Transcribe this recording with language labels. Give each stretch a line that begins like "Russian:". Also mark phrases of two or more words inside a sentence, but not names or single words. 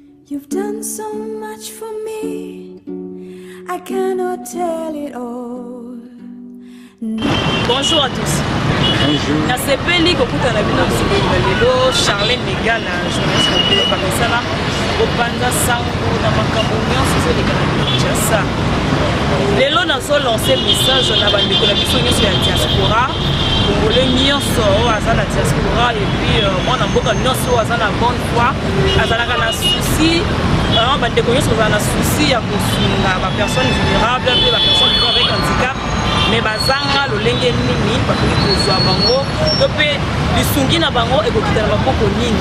English: You've done so much for me, I cannot tell it all.
French: Bonjour à tous. Bonjour.
Lingala: Na sepeli kokuta na bino lelo Charlène Negala
French: journaliste de
Lingala: Bakisala opanza sango na makambo nyonso ezolekana na Kinshasa. Lelo nazo lancer message na bandeko na biso nyonso ya
French: diaspora congolais
Lingala: nyonso aza na diaspora
French: et puis
Lingala: mwana mboka nyonso aza na
French: bonne foi
Lingala: azalaka na souci bandeko nyonso aza na souci ya kosunga bapersone vulnérable mpe bapersone
French: vivant avec handicap
Lingala: mais bazanga lolenge nini bakoki kozwa bango to mpe lisungi na bango ekokita na maboko nini.